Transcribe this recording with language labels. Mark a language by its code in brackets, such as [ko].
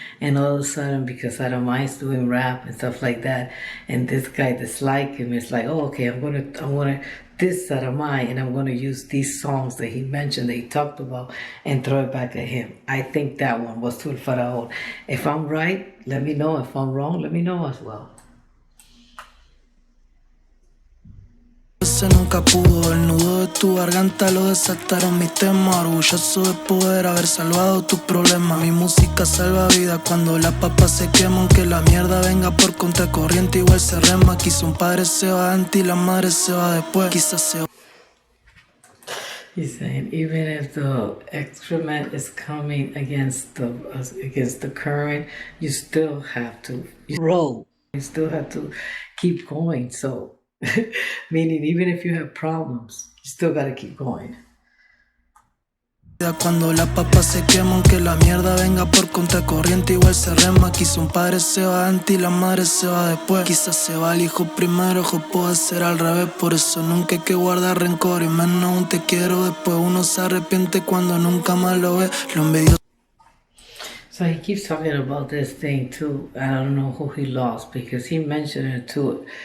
[en] and all of a sudden, because Zaramay is doing rap and stuff like that, and this guy disliked him, it's like, oh, okay, I'm gonna diss Zaramay, and I'm gonna use these songs that he mentioned, that he talked about, and throw it back at him. I think that one was to El Faraón. If I'm right, let me know. If I'm wrong, let me know as well. [es] Ese nunca pudo, el nudo de tu garganta lo desataron mis temas. Orgulloso de poder haber salvado tu problema. Mi música salva vida cuando las papas se queman. Que la mierda venga por contracorriente, igual se rema. Quizá un padre se va antes y la madre se va después. Quizás se va. [en] He's saying even if the excrement is coming against the current, you still have to roll. You still have to keep going. So. Meaning, even if you have problems, you still gotta keep going. [es] Cuando las papas se queman, que la mierda venga por contracorriente, igual se rema. Quizá un padre se va antes y la madre se va después. Quizás se va el hijo primero, ojo, puede ser al revés. Por eso nunca hay que guardar rencor, y menos aún te quiero después. Uno se arrepiente cuando nunca más lo ve. Lo envidioso. [en] So he keeps talking about this thing too. I don't know who he lost because he mentioned it too.